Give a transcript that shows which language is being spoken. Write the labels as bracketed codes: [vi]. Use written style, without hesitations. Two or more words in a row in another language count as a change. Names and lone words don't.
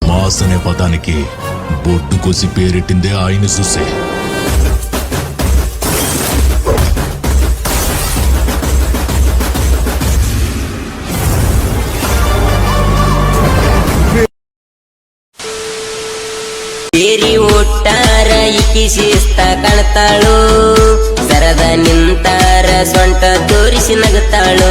[te] బాస్ అనే పదానికి బొడ్డు కోసి పేరెట్టిందే ఆయన చూసే. [kn] ಏರಿ ಒಟ್ಟಾರ ಇಕ್ಕಿ ಶಿಸ್ತ ಕಾಣ್ತಾಳು, ಸರದ ನಿಂತಾರ ಸೊಂಟ ತೋರಿಸಿ ನಗುತ್ತಾಳು.